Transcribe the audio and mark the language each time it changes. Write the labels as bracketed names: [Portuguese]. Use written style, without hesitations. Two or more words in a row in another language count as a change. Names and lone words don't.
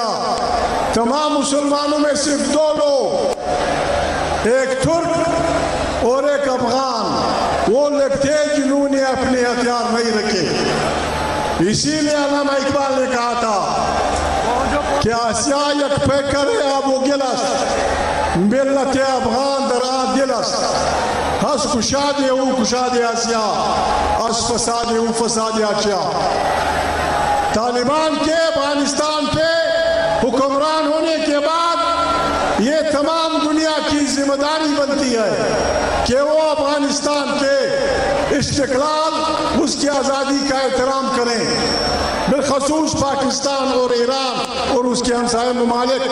[Urdu] تمام مسلمانوں میں صرف دو لوگ, ایک ترک اور ایک افغان, وہ لوگ تھے جنہوں نے اپنے ہتھیار نہیں رکھے. اسی لیے علامہ اقبال نے کہا تھا کہ [Persian] آسیا یک پیکر آب و گلس, ملت افغان در آ دلس, ہس کشاد او کشاد آسیا, اس فساد او فساد آسیا. [Urdu] طالبان کے افغانستان پہ حکمران ہونے کے بعد یہ تمام دنیا کی ذمہ داری بنتی ہے کہ وہ افغانستان کے استقلال, اس کی آزادی کا احترام کریں, بالخصوص پاکستان اور ایران اور اس کے ہمسائے ممالک.